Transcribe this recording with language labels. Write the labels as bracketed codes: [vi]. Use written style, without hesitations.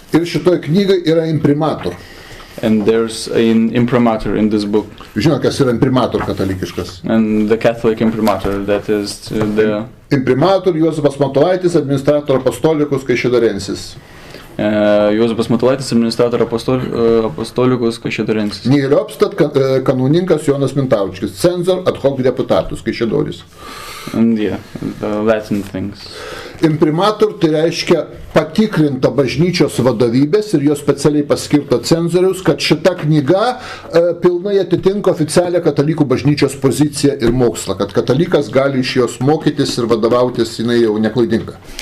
[lt] Ir šitoj knygai yra imprimator. [en] And there's an imprimatur in this book. [lt] Žinot, kas yra imprimator katalikiškas? [en] And the Catholic imprimatur, that is the... [la] Imprimator Juozapas Matulaitis, administrator apostolikus Kaišiadorensis. Juozapas Matulaitis, administrator apostolikus Kaišiadorensis. Nihiliobstat kanauninkas Jonas Mintaučkis, cenzor ad hoc deputatus Kaišiadoris. [en] And yeah, the Latin things. [lt] Imprimator tai reiškia patikrinta bažnyčios vadovybės ir jo specialiai paskirto cenzoriaus, kad šita knyga pilnai atitinka oficialią katalikų bažnyčios poziciją ir mokslą, kad katalikas gali iš jos mokytis ir vadovautis, jinai jau neklaidinga.